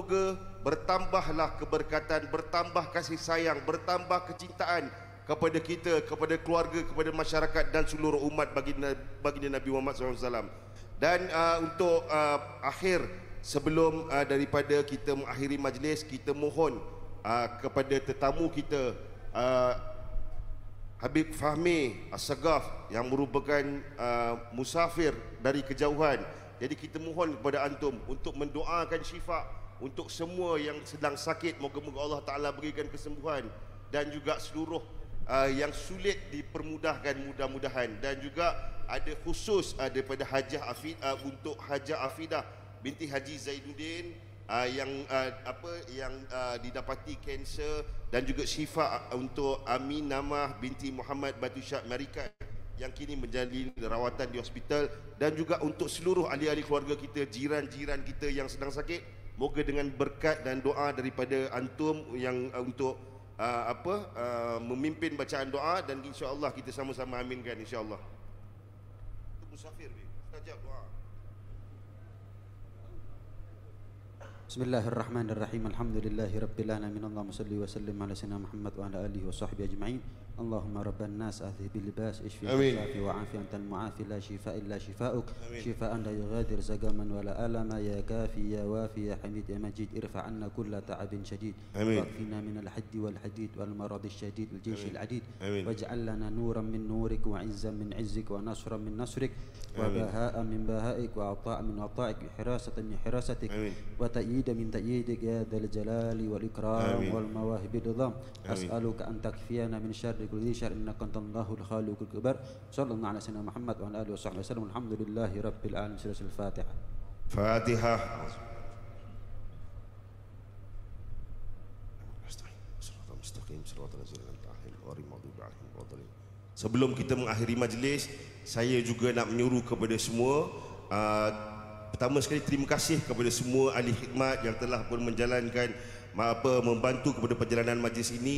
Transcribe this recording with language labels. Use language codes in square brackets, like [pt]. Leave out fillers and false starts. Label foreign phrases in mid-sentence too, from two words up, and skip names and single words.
[ms] Moga-moga bertambahlah keberkatan, bertambah kasih sayang, bertambah kecintaan kepada kita, kepada keluarga, kepada masyarakat dan seluruh umat baginda Nabi Muhammad SAW. Dan untuk akhir, sebelum daripada kita mengakhiri majlis, kita mohon kepada tetamu kita, Habib Fahmi As-Sagaf yang merupakan musafir dari kejauhan. Jadi kita mohon kepada antum untuk mendoakan syifa untuk semua yang sedang sakit. Moga-moga Allah Ta'ala berikan kesembuhan, dan juga seluruh yang sulit dipermudahkan mudah-mudahan. Dan juga ada khusus daripada Hajah Afidah, untuk Hajah Afidah binti Haji Zainuddin yang didapati kanser, dan juga syifa untuk Aminamah binti Muhammad Batu Syah Marikat yang kini menjalani rawatan di hospital, dan juga untuk seluruh ahli-ahli keluarga kita, jiran-jiran kita yang sedang sakit. Moga dengan berkat dan doa daripada antum yang untuk memimpin bacaan doa, dan insya-Allah kita sama-sama aminkan insya-Allah. Musafir mustajab doa. Bismillahirrahmanirrahim. [ar] الحمد لله رب العالمين. اللهم صل وسلم على سيدنا محمد وعلى آله وصحبه أجمعين. اللهم رب الناس أذهب البأس اشف شاف وعاف أنت المعافي لا شفاء إلا شفاؤك شفاء لا يغادر سقما ولا ألما يا كافي يا وافي يا حميد يا مجيد ارفع عنا كل تعب شديد وقنا من الحد والحديد والمرض الشديد والجيش العديد واجعل لنا نورا من نورك وعزا من عزك ونصرا من نصرك وبهاء من بهائك وعطاء من عطائك وحراسة من حراستك وتأييدا من تأييدك يا ذا الجلال والإكرام والمواهب العظام. أسألك أن تكفينا من شر كل شر إنك أنت الله الخالق الأكبر. صلى الله عليه وسلم محمد وعلى آله وسلم. الحمد لله رب العالمين. [ms] Surah Al-Fatihah. Fatihah. Sebelum kita mengakhiri majlis, saya juga nak menyuruh kepada semua, pertama sekali terima kasih kepada semua ahli khidmat yang telah pun menjalankan membantu kepada perjalanan majlis ini.